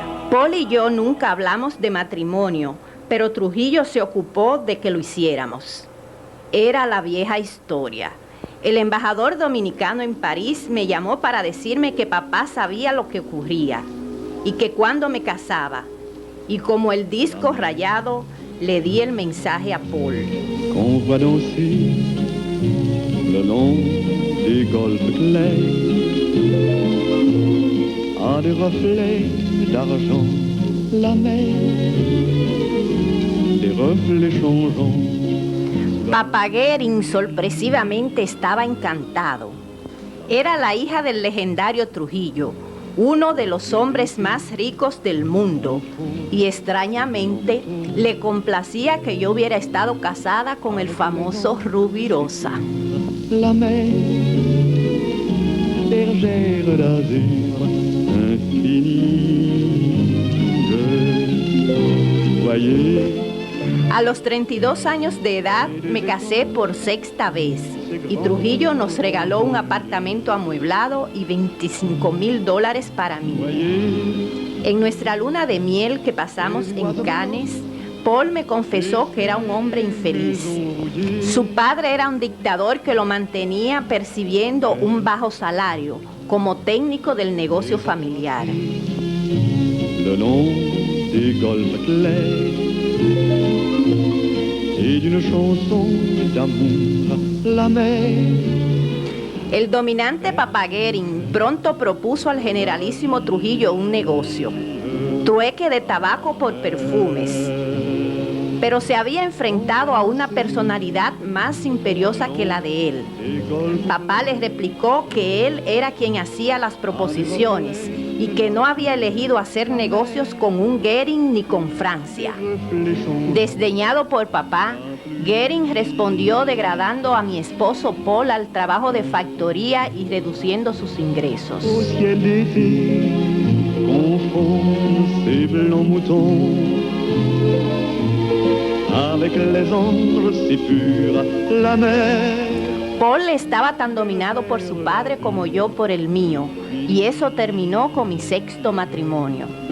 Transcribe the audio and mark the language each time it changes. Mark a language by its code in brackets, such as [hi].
[es] Paul y yo nunca hablamos de matrimonio, pero Trujillo se ocupó de que lo hiciéramos. Era la vieja historia. El embajador dominicano en París me llamó para decirme que papá sabía lo que ocurría y que cuando me casaba, y como el disco rayado, le di el mensaje a Paul. [fr] Qu'on voit danser le long des golfes clairs à des reflets d'argent la mer, des reflets changeants. [es] Papá Guérin sorpresivamente estaba encantado. Era la hija del legendario Trujillo, uno de los hombres más ricos del mundo, y extrañamente le complacía que yo hubiera estado casada con el famoso Rubirosa. [fr] La mer, bergère d'azur infinie, je voyais. [es] A los 32 años de edad me casé por 6ª vez y Trujillo nos regaló un apartamento amueblado y $25,000 para mí. En nuestra luna de miel que pasamos en Cannes, Paul me confesó que era un hombre infeliz. Su padre era un dictador que lo mantenía percibiendo un bajo salario como técnico del negocio familiar. [fr] Le long des golfes clairs et d'une chanson d'amour la mer. [es] El dominante Papá Guérin pronto propuso al generalísimo Trujillo un negocio, trueque de tabaco por perfumes, pero se había enfrentado a una personalidad más imperiosa que la de él. Papá le replicó que él era quien hacía las proposiciones y que no había elegido hacer negocios con un Guérin ni con Francia. Desdeñado por papá, Guérin respondió degradando a mi esposo Paul al trabajo de factoría y reduciendo sus ingresos. [fr] Au ciel d'été, confond ces blancs moutons avec les anges si purs, la mer. [es] Paul estaba tan dominado por su padre como yo por el mío, y eso terminó con mi 6º matrimonio.